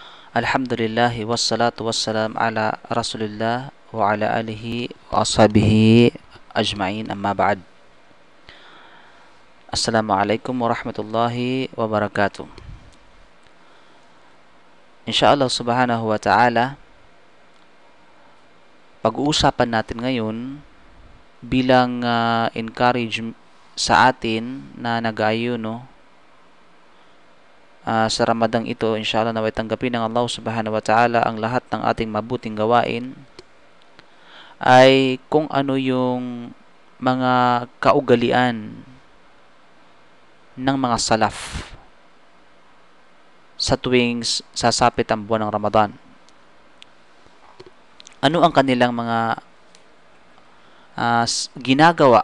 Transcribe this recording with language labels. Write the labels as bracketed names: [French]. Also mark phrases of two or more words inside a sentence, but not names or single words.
[Arabic] الحمد لله والصلاة والسلام على رسول الله وعلى آله وأصحابه أجمعين أما بعد. السلام عليكم ورحمة الله وبركاته. إن شاء الله سبحانه وتعالى, [Filipino] pag-uusapan natin ngayon bilang encourage sa atin na nag-aayuno sa Ramadang ito. Inshallah naway tanggapin ng Allah [Arabic] سبحانه وتعالى [Filipino] ang lahat ng ating mabuting gawain, ay kung ano yung mga kaugalian ng mga salaf sa tuwing sasapit ang buwan ng Ramadan. Ano ang kanilang mga ginagawa?